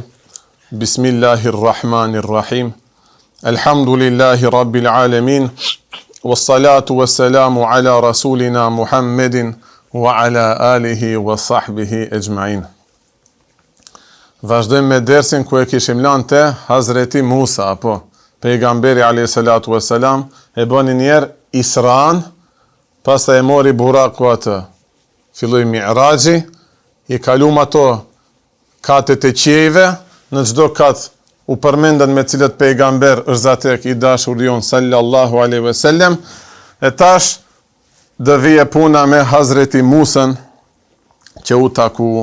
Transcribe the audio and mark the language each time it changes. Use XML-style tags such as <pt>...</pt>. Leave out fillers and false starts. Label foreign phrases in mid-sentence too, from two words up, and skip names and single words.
<ar>بسم الله الرحمن الرحيم الحمد لله رب العالمين والصلاة والسلام على رسولنا محمد وعلى آله وصحبه أجمعين.</ar> <sq>Vazhdojmë me dersin ku e kishim lanë te Hazreti Musa, apo pejgamberi</sq> <ar>عليه الصلاة والسلام</ar> <sq>e bani njerë Isra'n, pastaj e mori buraku atë. Filloi Mi'raji, i kalum ato katet e qiejve, në çdo kat u përmendën me cilët pejgamber është zatek i dashur jon</sq> <ar>صلى الله عليه وسلم,</ar> <sq>e tash do vije puna me Hazreti Musën që u taku.</sq>